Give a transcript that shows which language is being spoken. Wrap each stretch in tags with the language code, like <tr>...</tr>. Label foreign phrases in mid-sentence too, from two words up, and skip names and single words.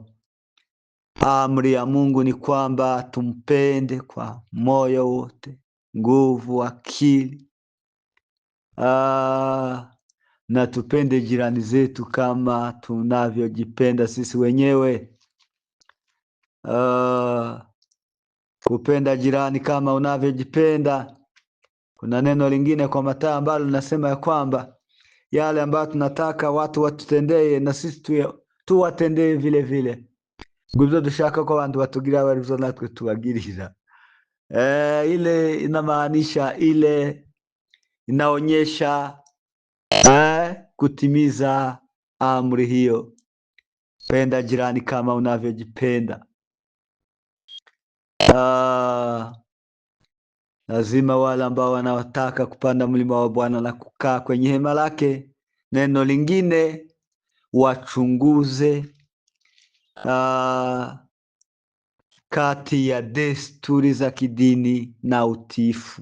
<sw>Amri ya Mungu ni kwamba tumpende kwa moyo wote, nguvu, akili, na tupende jirani zetu kama tunavyojipenda sisi wenyewe. Kupenda jirani kama unavyojipenda. Kuna neno lingine kwa Mathayo ambalo linasema ya kwamba yale ambayo tunataka watu watutendee, na sisi tuwatendee vile vile.</sw> <rw>Ngubyo dushaka ko abantu batugira barizo natwe tubagirira.</rw> <sw>Ile inamaanisha, ile inaonyesha kutimiza amri hiyo, penda jirani kama unavyojipenda. Lazima wale ambao wanataka kupanda mlima wa Bwana na kukaa kwenye hema lake, neno lingine, wachunguze kati ya desturi za kidini na utiifu.</sw>